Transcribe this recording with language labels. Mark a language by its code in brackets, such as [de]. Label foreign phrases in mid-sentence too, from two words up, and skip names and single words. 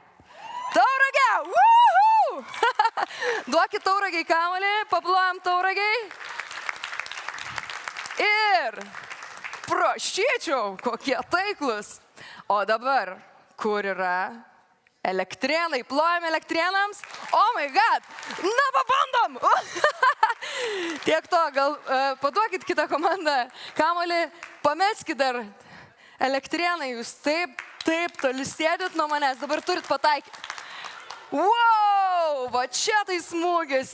[lt] Duokit Tauragiai kamuolį, paplojam Tauragiai. Ir prašyčiau, kokie taiklus. O dabar, kur yra Elektrėnai? Plojam Elektrėnams. [en] Oh my god! [lt] Na, pabandom! Tiek to, gal paduokit kitą komandą kamuolį, pameskit dar. Elektrėnai, Jūs taip toli sėdit nuo manęs, dabar turit pataikyti. Wow, va čia tai smūgis.